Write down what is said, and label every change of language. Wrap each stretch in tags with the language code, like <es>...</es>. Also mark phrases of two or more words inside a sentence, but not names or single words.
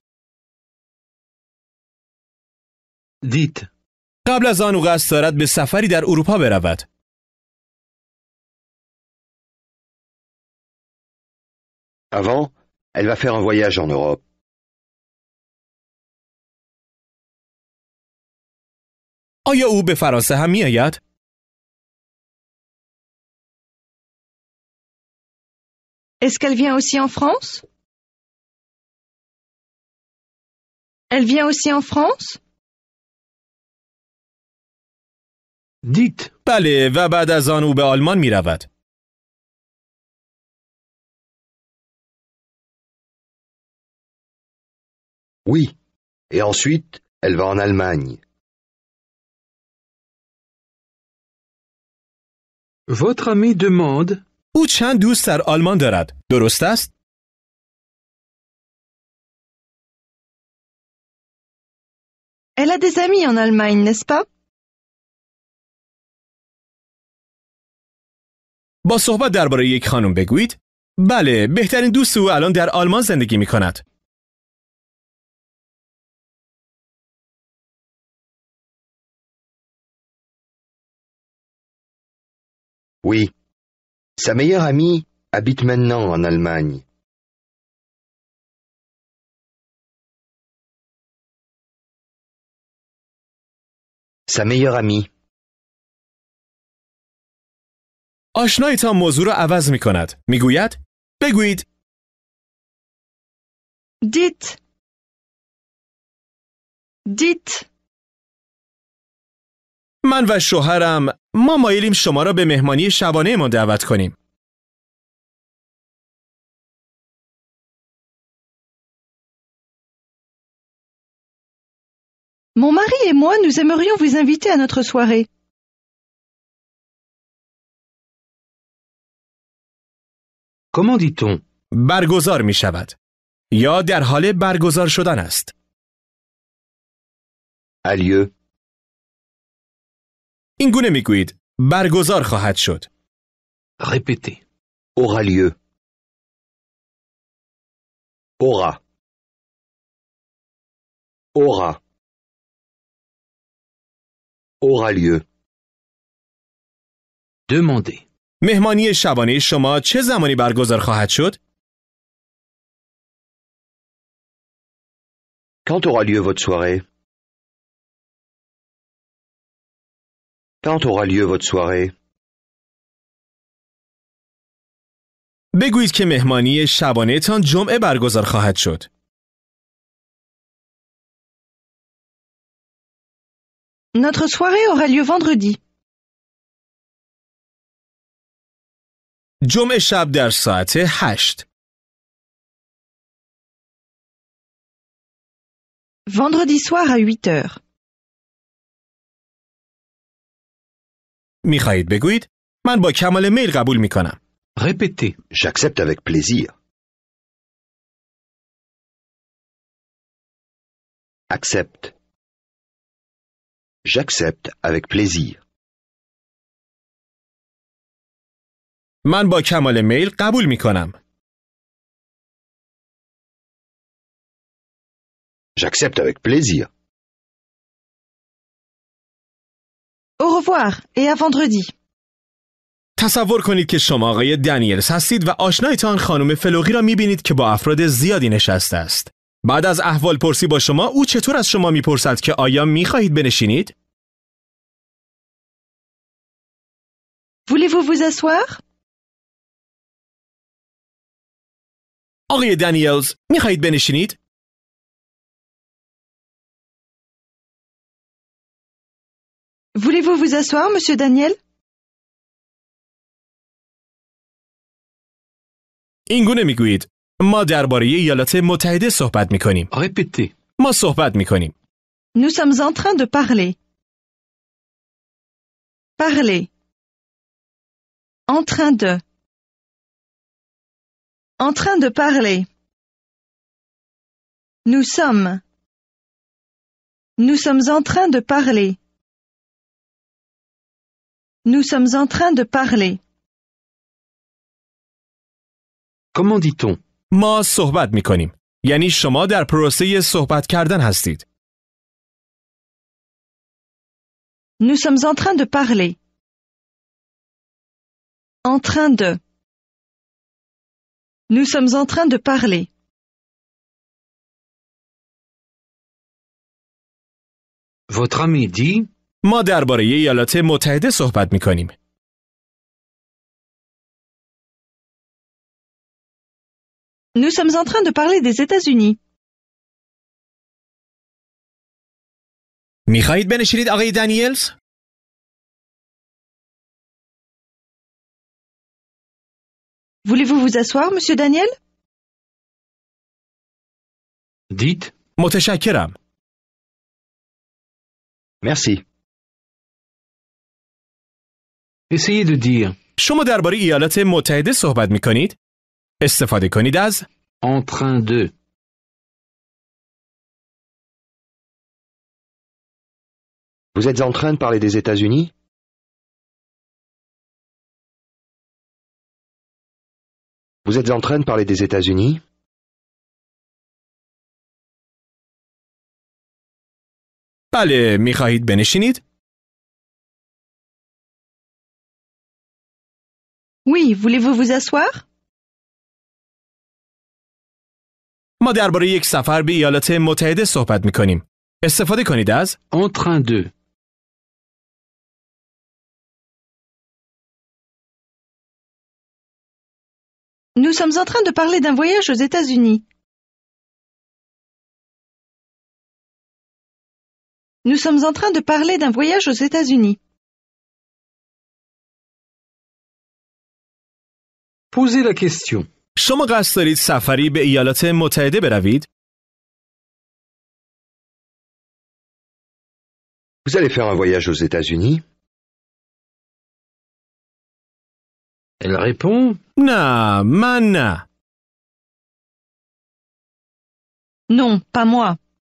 <fr>Dites.</fr> <fa>قبل از آن او قصد دارد به سفری در اروپا برود.</fa> <fr>Avant, elle va faire un voyage en Europe.</fr> <fa>آیا او به فرانسه هم می آید؟</fa> <fr>Est-ce qu'elle vient aussi en France? Elle vient aussi en France? Dites.</fr> <fa>بله و بعد از آن او به آلمان می رود.</fa> <fr>Oui. Et ensuite, elle va en Allemagne. Votre ami demande.</fr> <fa>او چند دوست در آلمان دارد. درست است؟</fa> <fr>Elle a des amis en Allemagne, n'est-ce pas?</fr> <fa>با صحبت درباره یک خانم بگویید بله بهترین دوست او الان در آلمان زندگی می کند.</fa> <fr>Oui. Sa meilleure amie habite maintenant en Allemagne. Sa meilleure amie.</fr> <fa>آشنایتان موضوع را عوض می کند. می گوید بگویید</fa> <fr>Dites. Dites.</fr> <fa>من و شوهرم ما مایلیم شما را به مهمانی شبانه ما دعوت کنیم.</fa> <fr>Mon mari et moi, nous aimerions vous inviter à notre soirée. Comment dit-on?</fr> <fa>برگزار می شود. یا در حال برگزار شدن است.</fa> <fr>A lieu.</fr> <fa>این گونه می گویید برگزار خواهد شد.</fa> <fr>Répétez. Aura lieu. Aura. Aura. Aura lieu. Demandez.</fr> <fa>مهمانی شبانه شما چه زمانی برگزار خواهد شد؟</fa> <fr>Quand aura lieu votre soirée? Quand aura lieu votre soirée?</fr> <fa>بگویید که مهمانی شبانه تان جمعه برگزار خواهد شد.</fa> <fr>Notre soirée aura lieu vendredi.</fr> <fa>جمعه شب در ساعت 8.</fa> <fr>Vendredi soir à 8 heures.</fr> <fa>میخواهید بگویید من با کمال میل قبول میکنم.</fa> <fr>Répétez. J'accepte avec plaisir. Accepte. J'accepte avec plaisir.</fr> <fa>من با کمال میل قبول میکنم.</fa> <fr>J'accepte avec plaisir. Au revoir et à vendredi.</fr> <fa>تصور کنید که شما آقای دنیلز هستید و آشنایتان خانم فلوغی را میبینید که با افراد زیادی نشسته است. بعد از احوال پرسی با شما او چطور از شما میپرسد که آیا میخواهید بنشینید؟</fa> <fr>Voulez-vous vous asseoir?</fr> <fa>آقای دنیلز میخواهید بنشینید؟</fa> <fr>Voulez-vous vous asseoir, monsieur Daniel?</fr> <fa>این گونه میگویید ما درباره ایالات متحده صحبت میکنیم.</fa> <fr>Répétez.</fr> <fa>ما صحبت میکنیم.</fa> <fr>Nous sommes en train de parler. Parler. En train de. En train de parler. Nous sommes. Nous sommes en train de parler. Nous sommes en train de parler. Comment dit-on?</fr> <fa>ما صحبت میکنیم. یعنی شما در پروسه صحبت کردن هستید.</fa> <fr>Nous sommes en train de parler. En train de. Nous sommes en train de parler. Votre ami dit.</fr> <fa>ما درباره ایالات متحده صحبت میکنیم.</fa> <fr>Nous sommes en train de parler des États-Unis.</fr> <fa>میخواهید بنشینید آقای دنیلز؟</fa> <fr>Voulez-vous vous asseoir, monsieur Daniel? Dites</fr> <fa>متشکرم.</fa> <fr>Merci. essayez de dire</fr> <fa>شما درباره ایالات متحده صحبت می کنید؟ استفاده کنید از</fa> <fr>en train de. Vous êtes en train de parler des États-Unis? Vous êtes en train de parler des États-Unis?</fr> <fa>بله، می خواهید بنشینید؟</fa> <fr>Oui, voulez-vous vous asseoir?</fr> <fa>ما درباره یک سفر به ایالات متحده صحبت می کنیم. استفاده کنید از</fa> <fr>En train de. Nous sommes en train de parler d'un voyage aux États-Unis. Nous sommes en train de parler d'un voyage aux États-Unis. Posez la question.</fr> <fa>شما قصد دارید سفری به ایالات متحده بروید؟</fa> <fr>Vous allez faire un voyage aux États-Unis? Elle répond</fr> <fa>نه، من نه.</fa> <fr>Non, pas moi.</fr>